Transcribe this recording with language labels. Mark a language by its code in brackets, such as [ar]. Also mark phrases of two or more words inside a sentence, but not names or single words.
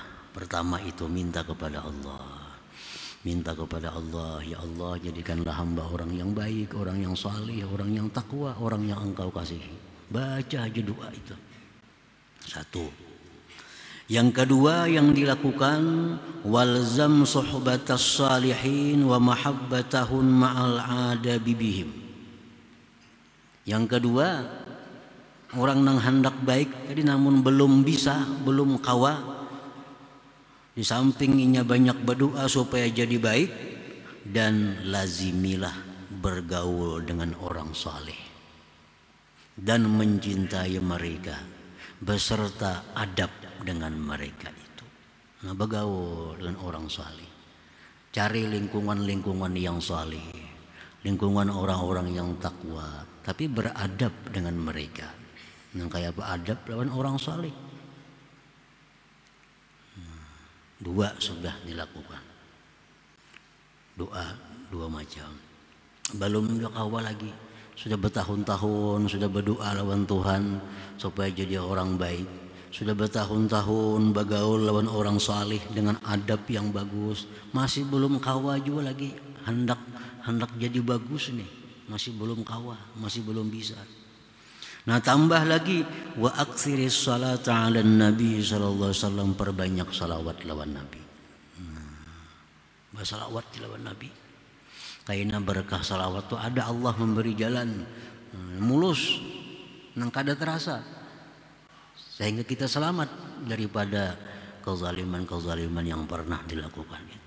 [bjn] Pertama itu minta kepada Allah. Minta kepada Allah, [ar] يا الله [bjn] jadikanlah hamba orang yang baik, orang yang salih, orang yang takwa, orang yang Engkau kasihi. Baca aja doa itu. Satu. Yang kedua yang dilakukan, [ar] والزم صحبة الصالحين ومحبتهم مع الأدب بهم. [bjn] Yang kedua, orang nang hendak baik tadi namun belum bisa, belum kawa. Di samping inya banyak berdoa supaya jadi baik, dan lazimilah bergaul dengan orang saleh dan mencintai mereka beserta adab dengan mereka itu. Nah, bergaul dengan orang saleh. Cari lingkungan yang saleh, lingkungan orang-orang yang takwa, tapi beradab dengan mereka. Nah, kayak apa adab lawan orang saleh? Dua sudah dilakukan. Doa dua macam. Belum awal lagi. Sudah bertahun-tahun sudah berdoa lawan Tuhan supaya jadi orang baik. Sudah bertahun-tahun bergaul lawan orang saleh dengan adab yang bagus. Masih belum kawa juga lagi. Hendak jadi bagus nih. Masih belum kawa, masih belum bisa. Nah, tambah lagi [ar] وأكثر الصلاة على النبي صلى الله عليه وسلم, [bjn] perbanyak salawat lawan nabi. Bersalawat lawan nabi. Karena berkah salawat tu ada Allah memberi jalan mulus nang kada terasa. Sehingga kita selamat daripada kezaliman yang pernah dilakukan itu.